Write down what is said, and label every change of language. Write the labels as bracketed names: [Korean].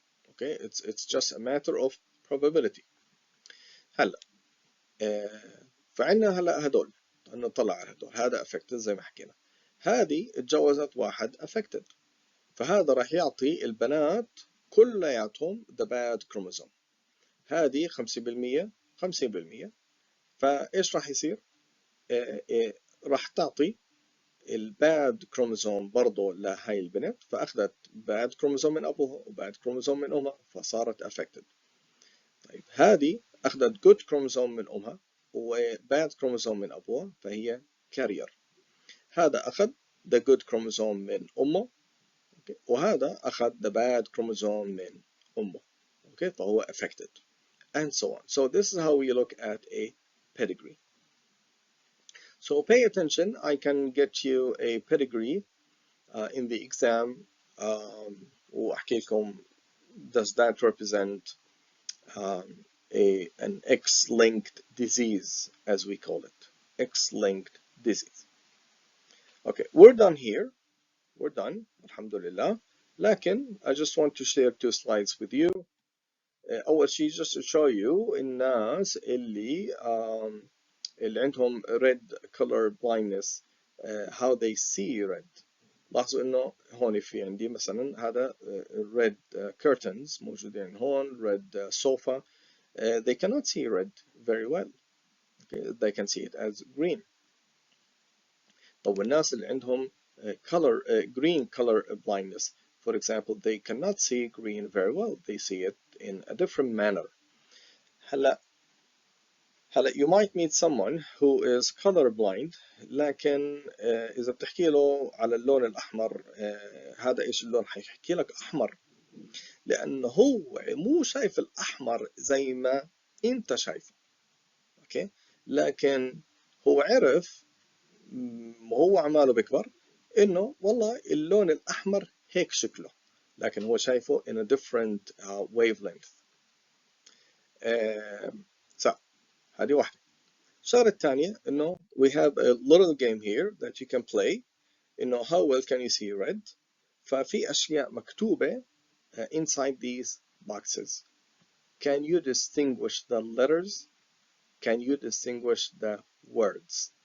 [English] Okay, it's just a matter of probability. [Arabic] هلا فعندنا هلا هدول نطلع على هدول، هذا affected زي ما حكينا، هذه اتجوزت واحد affected، فهذا راح يعطي البنات كلياتهم [English] the bad chromosome. [Arabic] هذه 50% 50%، فايش راح يصير؟ راح تعطي الباد كروموزوم برضه لهاي البنت، فأخذت باد كروموزوم من أبوها وباد كروموزوم من أمها فصارت affected. طيب هذه أخذت good كروموزوم من أمها وباد كروموزوم من أبوها فهي carrier. هذا أخذ [English] the good [Arabic] كروموزوم من أمه، وهذا أخذ [English] the bad [Arabic] كروموزوم من أمه. [English] okay. [Arabic] فهو [English] affected and so on. So this is how we look at a pedigree. So pay attention, I can get you a pedigree in the exam. [Arabic] وأحكي لكم [English] does that represent an X-linked disease, as we call it, X-linked disease. Okay, we're done here. We're done, alhamdulillah. [Arabic] لكن [English] I just want to share 2 slides with you. [Arabic] أول شيء [English] just to show you [Arabic] الناس اللي عندهم [English] red color blindness, how they see red. [Arabic] لاحظوا إنه هون في عندي مثلا هذا [English] red curtains [Arabic] موجودين هون، [English] red sofa. They cannot see red very well. Okay. They can see it as green. [Arabic] طب الناس اللي عندهم [English] green color blindness, for example, they cannot see green very well. They see it in a different manner. [Arabic] هلا [English] you might meet someone who is color blind، [Arabic] لكن إذا بتحكي له على اللون الأحمر هذا إيش اللون، حيحكي لك أحمر، لأنه هو مو شايف الأحمر زي ما أنت شايفه. أوكي، لكن هو عرف وهو عماله بيكبر إنه والله اللون الأحمر هيك شكله، لكن هو شايفه [English] in a different wavelength. so [Arabic] هذه واحدة. الشغلة الثانية إنه [English] we have a little game here that you can play. [Arabic] إنه [English] how well can you see red؟ [Arabic] ففي أشياء مكتوبة [English] inside these boxes. Can you distinguish the letters? Can you distinguish the words?